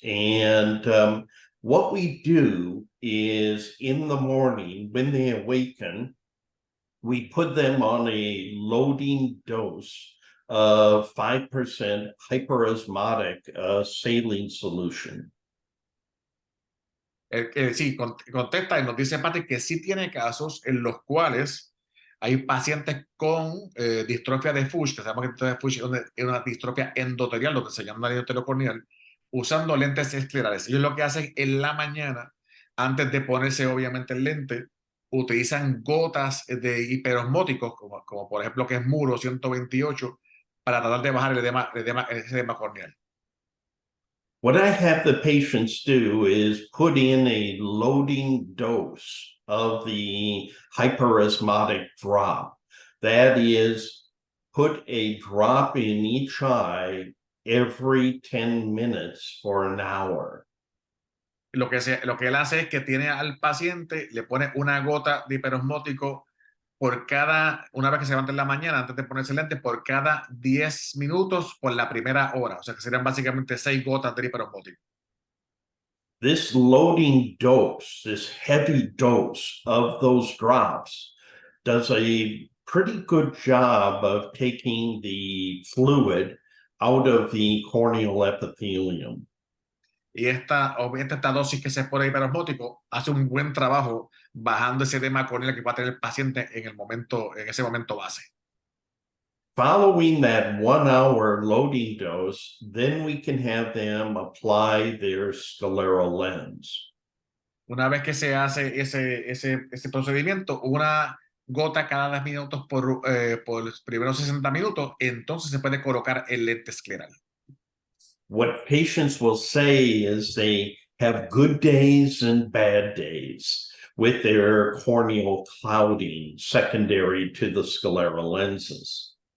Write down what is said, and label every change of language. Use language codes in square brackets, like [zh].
[en] And what we do is in the morning when they awaken, we put them on a loading dose of 5% hyperosmotic saline solution. [es] Sí, contesta y nos dice Patrick que sí tiene casos en los cuales hay pacientes con distrofia de Fuchs, que sabemos que distrofia de Fuchs es una distrofia endotelial, lo que se llama endoteliocorneal, usando lentes esclerales. Ellos lo que hacen en la mañana, antes de ponerse obviamente el lente, utilizan gotas de hiperosmóticos, como por ejemplo que es Muro 128, para tratar de bajar el edema corneal. [en] What I have the patients do is put in a loading dose of the hyperosmotic drop. That is, put a drop in each eye every 10 minutes for an hour. [es] Lo que él hace es que tiene al paciente, le pone una gota de hiperosmótico una vez que se levanta en la mañana, antes de ponerse lente, por cada 10 minutos por la primera hora. O sea que serían básicamente 6 gotas de hiperosmótico. [en] This loading dose, this heavy dose of those drops does a pretty good job of taking the fluid out of the corneal epithelium. [es] Y esta dosis que se pone hiperosmótico hace un buen trabajo bajando ese edema corneal que va a tener el paciente en ese momento base. [en] Following that 1 hour loading dose, then we can have them apply their scleral lens. [es] Una vez que se hace ese procedimiento, una gota cada 10 minutos por los primeros 60 minutos, entonces se puede colocar el lente escleral. [en] What patients will say is they have good days and bad days with their corneal clouding secondary to the scleral lenses.